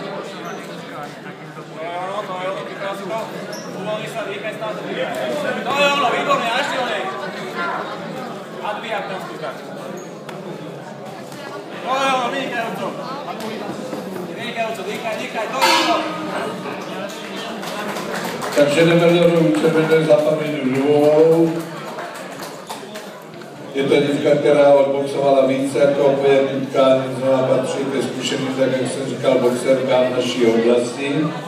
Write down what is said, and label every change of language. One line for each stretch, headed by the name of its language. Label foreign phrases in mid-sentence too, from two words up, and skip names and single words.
Slovak: To je ono, vypral si to. Uvoľni sa, dýchaj, stále dýchaj. To je ono, výborne, a ešte onej. A dvíhak tam skúšať. To je ono, vynikajúco, dýchaj, to je ono.
Czech: Takže jdeme do červené za paní Dudovou. Je to dívka, která odboxovala více jako opět utkání, znamená patří ke zkušeným, tak jak jsem říkal, boxerkám naší oblasti.